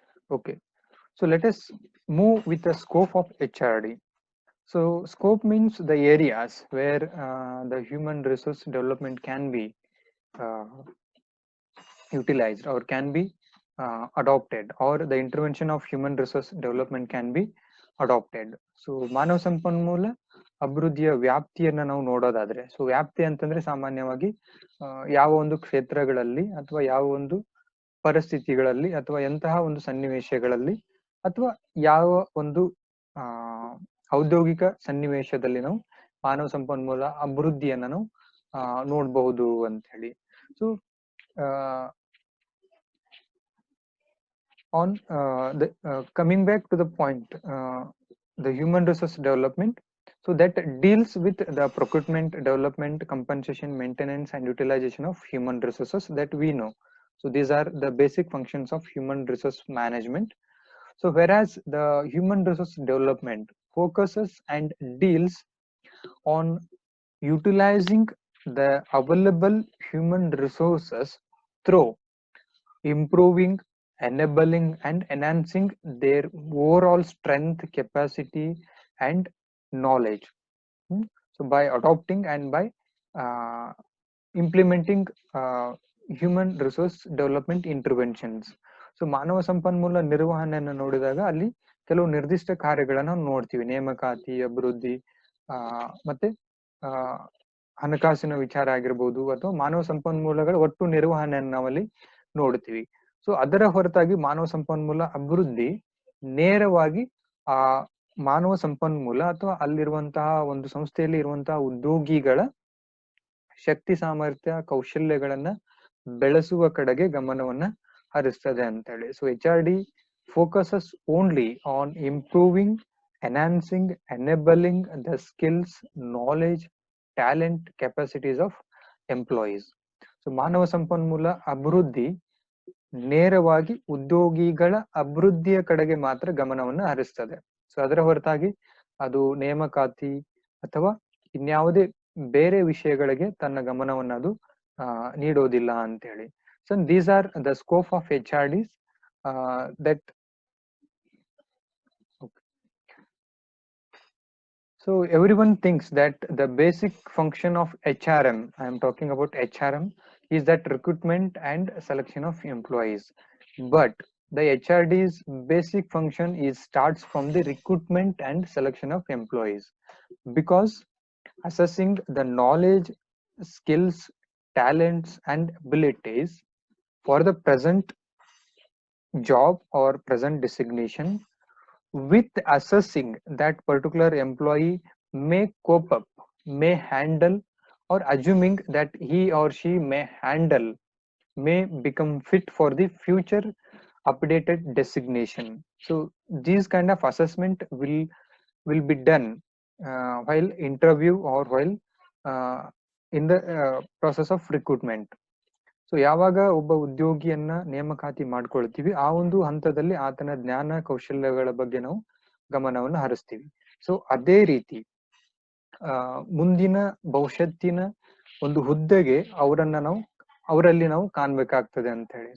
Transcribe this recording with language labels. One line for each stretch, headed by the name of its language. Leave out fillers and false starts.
English: Okay, so let us move with the scope of HRD. So scope means the areas where the human resource development can be utilized or can be adopted, or the intervention of human resource development can be adopted.
Kannada: So ಮಾನವ ಸಂಪನ್ಮೂಲ ಅಭಿವೃದ್ಧಿಯ ವ್ಯಾಪ್ತಿಯನ್ನ ನಾವು ನೋಡೋದಾದ್ರೆ, so ವ್ಯಾಪ್ತಿ ಅಂತಂದ್ರೆ ಸಾಮಾನ್ಯವಾಗಿ ಯಾವ ಒಂದು ಕ್ಷೇತ್ರಗಳಲ್ಲಿ ಅಥವಾ ಯಾವ ಒಂದು ಪರಿಸ್ಥಿತಿಗಳಲ್ಲಿ ಅಥವಾ ಎಂತಹ ಒಂದು ಸನ್ನಿವೇಶಗಳಲ್ಲಿ ಅಥವಾ ಯಾವ ಒಂದು ಔದ್ಯೋಗಿಕ ಸನ್ನಿವೇಶದಲ್ಲಿ ನಾವು ಮಾನವ ಸಂಪನ್ಮೂಲ ಅಭಿವೃದ್ಧಿಯನ್ನ ನಾವು ನೋಡಬಹುದು ಅಂತ ಹೇಳಿ.
English: So on coming back to the point, the human resource development, so that deals with the procurement, development, compensation, maintenance, and utilization of human resources that we know. So these are the basic functions of human resource management. So whereas the human resource development focuses and deals on utilizing the available human resources through improving, enabling, and enhancing their overall strength, capacity, and knowledge. Hmm. So by adopting and by uh, implementing human resource development interventions.
Kannada: So ಮಾನವ ಸಂಪನ್ಮೂಲ ನಿರ್ವಹಣೆಯನ್ನು ನೋಡಿದಾಗ ಅಲ್ಲಿ ಕೆಲವು ನಿರ್ದಿಷ್ಟ ಕಾರ್ಯಗಳನ್ನು ನಾವು ನೋಡ್ತೀವಿ. ನೇಮಕಾತಿ, ಅಭಿವೃದ್ಧಿ, ಮತ್ತೆ ಆ, ಹಣಕಾಸಿನ ವಿಚಾರ ಆಗಿರ್ಬೋದು, ಅಥವಾ ಮಾನವ ಸಂಪನ್ಮೂಲಗಳ ಒಟ್ಟು ನಿರ್ವಹಣೆಯನ್ನು ನಾವಲ್ಲಿ ನೋಡ್ತೀವಿ. ಸೊ ಅದರ ಹೊರತಾಗಿ ಮಾನವ ಸಂಪನ್ಮೂಲ ಅಭಿವೃದ್ಧಿ ನೇರವಾಗಿ ಆ ಮಾನವ ಸಂಪನ್ಮೂಲ ಅಥವಾ ಅಲ್ಲಿರುವಂತಹ ಒಂದು ಸಂಸ್ಥೆಯಲ್ಲಿ ಇರುವಂತಹ ಉದ್ಯೋಗಿಗಳ ಶಕ್ತಿ ಸಾಮರ್ಥ್ಯ ಕೌಶಲ್ಯಗಳನ್ನ ಬೆಳೆಸುವ ಕಡೆಗೆ ಗಮನವನ್ನ ಹರಿಸ್ತದೆ ಅಂತ ಹೇಳಿ.
English: So HRD focuses only on improving, enhancing, enabling the skills, knowledge, talent, capacities of employees.
Kannada: So ಮಾನವ ಸಂಪನ್ಮೂಲ ಅಭಿವೃದ್ಧಿ ನೇರವಾಗಿ ಉದ್ಯೋಗಿಗಳ ಅಭಿವೃದ್ಧಿಯ ಕಡೆಗೆ ಮಾತ್ರ ಗಮನವನ್ನು ಹರಿಸ್ತದೆ. ಸೊ ಅದರ ಹೊರತಾಗಿ ಅದು ನೇಮಕಾತಿ ಅಥವಾ ಇನ್ಯಾವುದೇ ಬೇರೆ ವಿಷಯಗಳಿಗೆ ತನ್ನ ಗಮನವನ್ನು ಅದು ನೀಡೋದಿಲ್ಲ ಅಂತ ಹೇಳಿ.
English: So these are the scope of HRDs that. So everyone thinks that the basic function of HRM, I am talking about HRM, is that recruitment and selection of employees. But the HRD's basic function is starts from the recruitment and selection of employees, because assessing the knowledge, skills, talents, and abilities for the present job or present designation, with assessing that particular employee may cope up, may handle, or assuming that he or she may handle, may become fit for the future updated designation. So these kind of assessment will be done while interview or while in the process of recruitment.
Kannada: So ಯಾವಾಗ ಒಬ್ಬ ಉದ್ಯೋಗಿಯನ್ನ ನೇಮಕಾತಿ ಮಾಡ್ಕೊಳ್ತೀವಿ, ಆ ಒಂದು ಹಂತದಲ್ಲಿ ಆತನ ಜ್ಞಾನ ಕೌಶಲ್ಯಗಳ ಬಗ್ಗೆ ನಾವು ಗಮನವನ್ನು ಹರಿಸ್ತೀವಿ. ಸೊ ಅದೇ ರೀತಿ ಮುಂದಿನ ಭವಿಷ್ಯತ್ತಿನ ಒಂದು ಹುದ್ದೆಗೆ ಅವರಲ್ಲಿ ನಾವು ಕಾಣ್ಬೇಕಾಗ್ತದೆ ಅಂತ ಹೇಳಿ.